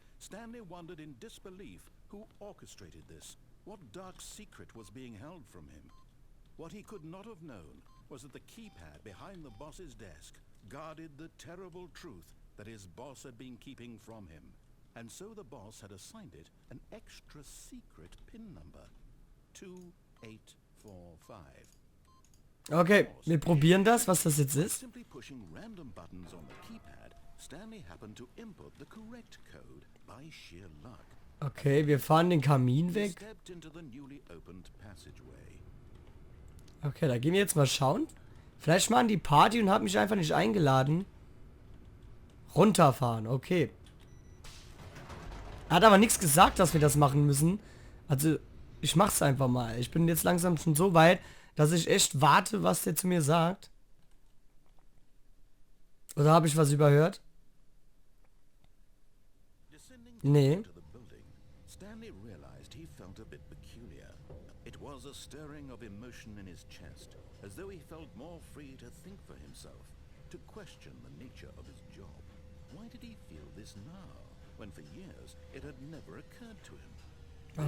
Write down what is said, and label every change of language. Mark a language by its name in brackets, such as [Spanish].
[English] Stanley wondered in disbelief who orchestrated this, what dark secret was being held from him. What he could not have known was that the keypad behind the boss's desk guarded the terrible truth that his boss had been keeping from him. And so the boss had assigned it an extra secret PIN number. 2845. [German] Okay, wir probieren das, was das jetzt ist. [English] Simply pushing random buttons on the keypad, Stanley happened to input the correct code by sheer luck. [German] Okay, wir fahren den Kamin weg. [English] Stepped into the newly opened passageway. [German] Okay, da gehen wir jetzt mal schauen. Vielleicht machen die Party und haben mich einfach nicht eingeladen. Runterfahren, okay. Er hat aber nichts gesagt, dass wir das machen müssen. Also, ich mach's einfach mal. Ich bin jetzt langsam schon so weit, dass ich echt warte, was der zu mir sagt. Oder habe ich was überhört? Nee. [English] Stanley realized he felt a bit peculiar. It was a stirring of emotion in his chest, as though he felt more free to think for himself, to question the nature of his job. Why did he feel this now, when for years it had never occurred to him?